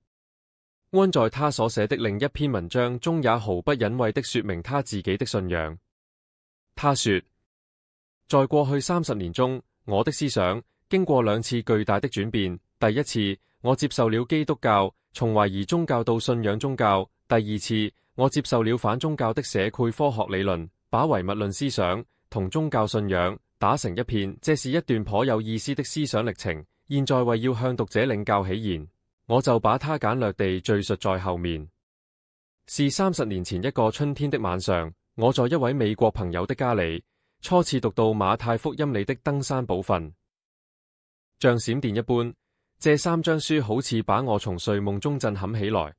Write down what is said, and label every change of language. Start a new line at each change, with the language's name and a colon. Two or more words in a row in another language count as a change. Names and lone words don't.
Chinese: 溫在他所寫的另一篇文章中也毫不隱諱的說明他自己的信仰。他說，在過去30年中，我的思想經過2次巨大的轉變。第一次，我接受了基督教，從懷疑宗教到信仰宗教；第二次，我接受了反宗教的社會科學理論，把唯物論思想同宗教信仰打成一片。這是一段頗有意思的思想歷程。現在為要向讀者領教起言，我就把它簡略地敘述在後面。是30年前一個春天的晚上，我在一位美國朋友的家裏，初次讀到馬太福音裏的登山寶訓，像閃電一般，這3章書好似把我從睡夢中震撼起來。